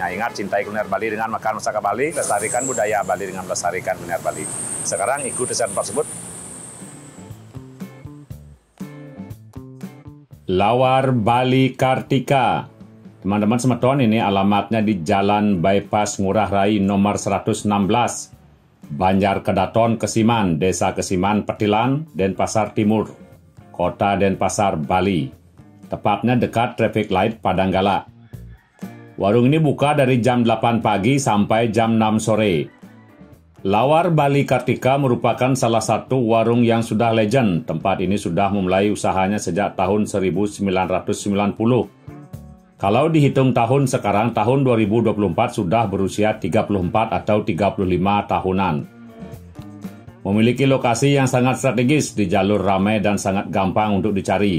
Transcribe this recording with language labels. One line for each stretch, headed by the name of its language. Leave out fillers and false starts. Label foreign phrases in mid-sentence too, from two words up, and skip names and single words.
Indonesian: Ingat, cintai kuliner Bali dengan makan masakan Bali, lestarikan budaya Bali dengan melestarikan kuliner Bali. Sekarang ikuti saya tersebut. Lawar Bali Kartika. Teman-teman semeton, ini alamatnya di Jalan Bypass Ngurah Rai nomor 116. Banjar Kedaton, Kesiman, Desa Kesiman, Petilan, Denpasar Timur, Kota Denpasar, Bali. Tepatnya dekat
English: traffic light
Indonesian: Padanggala. Warung ini buka dari jam 8 pagi sampai jam 6 sore. Lawar Bali Kartika merupakan salah satu warung yang sudah legend. Tempat ini sudah memulai usahanya sejak tahun 1990. Kalau dihitung tahun sekarang, tahun 2024 sudah berusia 34 atau 35 tahunan. Memiliki lokasi yang sangat strategis di jalur ramai dan sangat gampang untuk dicari.